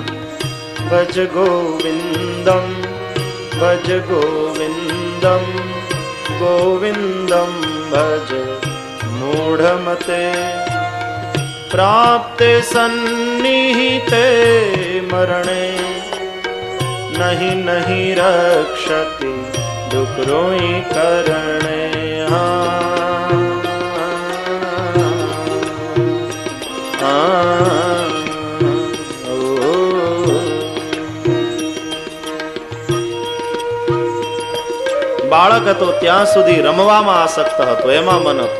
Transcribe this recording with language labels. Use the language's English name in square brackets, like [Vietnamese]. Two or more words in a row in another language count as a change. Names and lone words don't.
[Sanskrit] भज गोविन्दं भज गोविन्दं गोविन्दं भज मूढ़मते। प्राप्ते सन्निहिते मरणे नहीं नहीं रक्षति डुकरोई करणे। [Gujarati] બાળક હતો ત્યાં સુધી રમવામાં આસક્ત હતો, એમાં મન હતું।